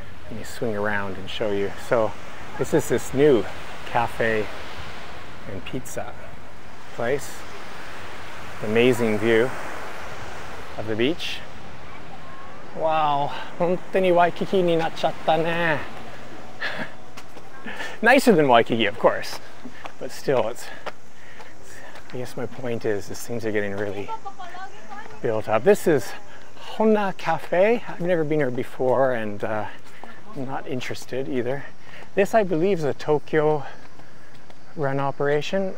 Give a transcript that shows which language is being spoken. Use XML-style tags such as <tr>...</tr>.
<en>Let me swing around and show you. So this is this new cafe and pizza place. Amazing view of the beach.</en> <ja>Wow, 本当にワイキキになっちゃったね。</ja> <en>Nicer than Waikiki, of course, but still, I guess my point is things are getting really built up. This is Honna Cafe. I've never been here before, and I'm not interested either. This, I believe, is a Tokyo run operation.</en>